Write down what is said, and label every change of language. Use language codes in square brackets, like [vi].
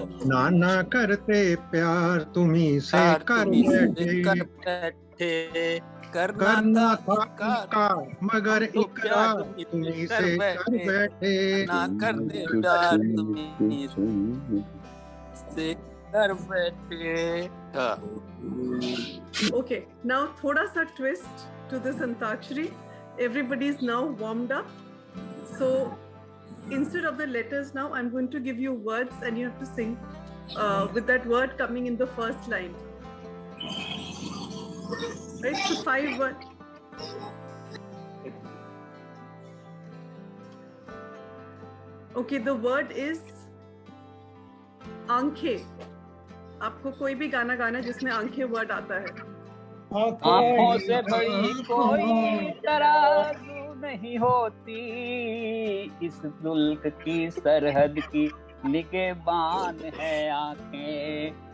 [hi] नाना करते प्यार तुम्ही से कर बैठे, करना था का मगर इकरार तुम्ही से कर बैठे, ना करते प्यार तुम्ही से कर बैठे. [en] Okay, now [hi] thoda sa [en] twist to this Antakshari. Everybody is now warmed up. So instead of the letters now, I'm going to give you words and you have to sing with that word coming in the first line. Right, so 5 words. Okay, the word is आंखें. [hi] आपको कोई भी गाना गाना जिसमें आंखें word आता है. आंखों से बड़ी कोई तराजू नहीं होती, इस मुल्क की सरहद की निगहबान है आंखें.